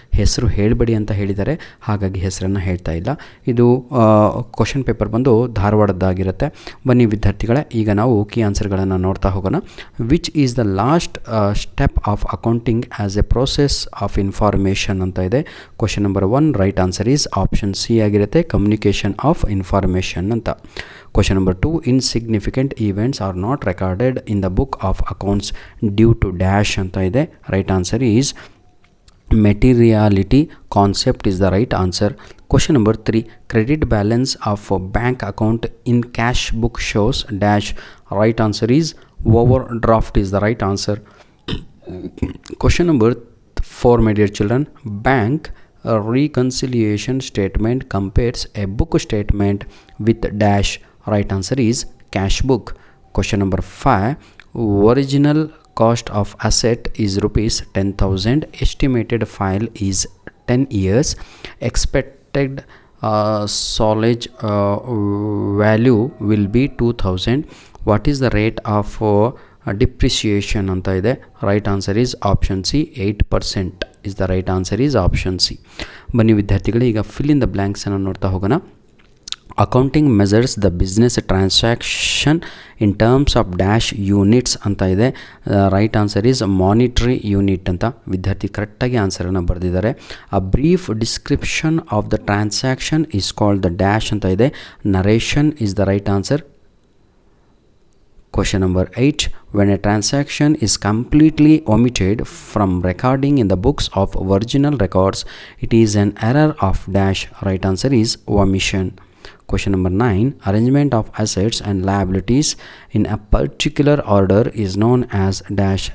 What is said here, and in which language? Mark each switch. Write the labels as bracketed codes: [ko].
[kn] ಹೆಸರು ಹೇಳಬೇಡಿ ಅಂತ ಹೇಳಿದ್ದಾರೆ, ಹಾಗಾಗಿ ಹೆಸರನ್ನು ಹೇಳ್ತಾ ಇಲ್ಲ. ಇದು ಕ್ವಶನ್ ಪೇಪರ್ ಬಂದು ಧಾರವಾಡದ್ದಾಗಿರುತ್ತೆ. ಬನ್ನಿ ವಿದ್ಯಾರ್ಥಿಗಳೇ, ಈಗ ನಾವು ಕೀ ಆನ್ಸರ್ಗಳನ್ನು ನೋಡ್ತಾ ಹೋಗೋಣ. [en] which is the last step of accounting as a process of information [kn] ಅಂತ ಇದೆ. [en] question number 1 right answer is option C [kn] ಆಗಿರುತ್ತೆ, [en] Communication of information ಅಂತ. Question number 2, insignificant events are not recorded in the book of accounts due to dash [kn] anta ide. [en] Right answer is materiality concept is the right answer. Question number 3, credit balance of a bank account in cash book shows dash. Right answer is overdraft is the right answer. Question number 4, my dear children, bank reconciliation statement compares a book statement with dash. Right answer is cash book. Question number 5, original cost of asset is rupees 10,000, estimated file is 10 years, expected solage value will be 2,000. What is the rate of depreciation [kn] anta ide. [en] Right answer is option C, 8% is the right answer is option C. [kn] ಬನ್ನಿ ವಿದ್ಯಾರ್ಥಿಗಳೇ, ಈಗ [en] fill in the blanks [kn] ಅನ್ನು ನೋಡ್ತಾ ಹೋಗೋಣ. [en] accounting measures the business transaction in terms of dash units [kn] ಅಂತ ಇದೆ. [en] Right answer is monetary unit ಅಂತ. [kn] ವಿದ್ಯಾರ್ಥಿ ಕರೆಕ್ಟಾಗಿ ಆನ್ಸರನ್ನು ಬರೆದಿದ್ದಾರೆ. [en] a brief description of the transaction is called the dash [kn] ಅಂತ ಇದೆ. [en] Narration is the right answer. Question number 8, when a transaction is completely omitted from recording in the books of original records, it is an error of dash. Right answer is omission. Question number 9, arrangement of assets and liabilities in a particular order is known as dash.